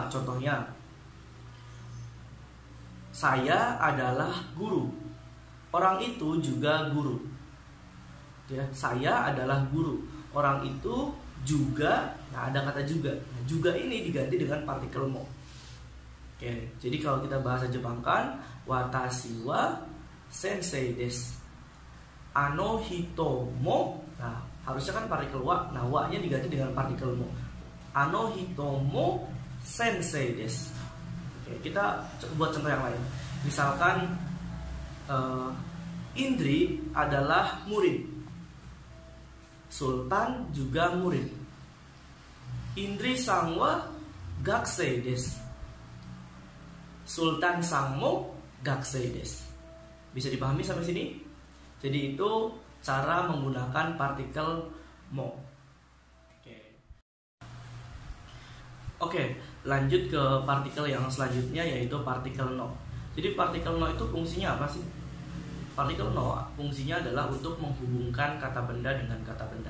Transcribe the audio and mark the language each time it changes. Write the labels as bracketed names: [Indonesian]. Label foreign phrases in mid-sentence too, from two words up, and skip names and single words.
[Indonesian] Contohnya, saya adalah guru. Orang itu juga guru. Ya, saya adalah guru. Orang itu juga. Nah, ada kata juga. Nah, juga ini diganti dengan partikel mo. Oke, jadi kalau kita bahasa Jepangkan, [Japanese] watashi wa sensei desu. Ano hito mo. [Indonesian] Nah, harusnya kan partikel wa. Nah, wa-nya diganti dengan partikel mo. [Japanese] Ano hito mo sensei desu. [Indonesian] Oke, kita buat contoh yang lain. Misalkan Indri adalah murid. Sultan juga murid. [Japanese] Indri sang wa gakusei desu. Sultan sang mo gakusei desu. [Indonesian] Bisa dipahami sampai sini? Jadi itu cara menggunakan partikel mo. Oke, lanjut ke partikel yang selanjutnya, yaitu partikel no. Jadi partikel no itu fungsinya apa sih? Partikel no fungsinya adalah untuk menghubungkan kata benda dengan kata benda.